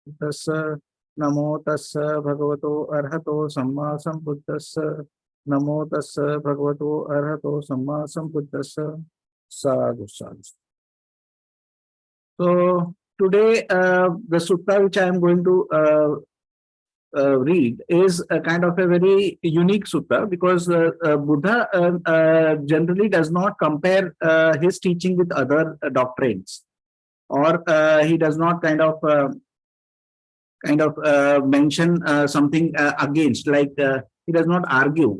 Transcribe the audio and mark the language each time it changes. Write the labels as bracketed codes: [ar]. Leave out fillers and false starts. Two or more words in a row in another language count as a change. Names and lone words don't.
[pi] Tassa Namo Tassa Bhagavato Arhato Samma Sambuddhassa Namo Tassa Bhagavato Arhato Samma Sambuddhassa Sadhu Sadhu. [en] So today the sutta which I am going to read is a kind of a very unique sutta because Buddha generally does not compare his teaching with other doctrines, or he does not mention something against, like he does not argue.